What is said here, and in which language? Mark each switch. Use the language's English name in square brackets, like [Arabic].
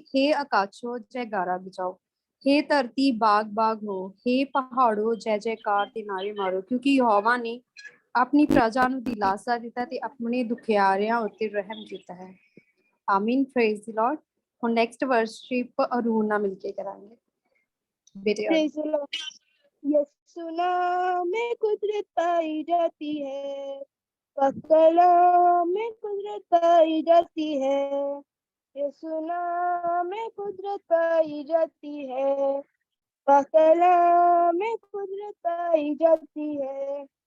[Hindi] हे आकाशो जयकारा बजाओ, हे धरती बाग बाग हो, हे पहाड़ो जय जयकार ते नारे मारो, क्योंकि यहोवा ने अपनी प्रजा [Punjabi] ਨੂੰ ਦਿਲਾਸਾ ਦਿੱਤਾ ਤੇ ਆਪਣੇ ਦੁਖਿਆਰਿਆਂ ਉੱਤੇ ਰਹਿਮ ਕੀਤਾ ਹੈ। [English] Amen. Praise the lord. [Punjabi] ਹੁਣ ਨੈਕਸਟ ਵਰਸ਼ਿਪ ਅਰੂਨ ਨਾਲ ਮਿਲ ਕੇ ਕਰਾਂਗੇ। [Hindi] बेटे [English] Praise the Lord. [Hindi] यीशु नाम में कुदरत पाई जाती है, कलाम में कुदरत पाई जाती है। यीशु नाम में कुदरत पाई जाती है, कलाम में कुदरत पाई जाती है।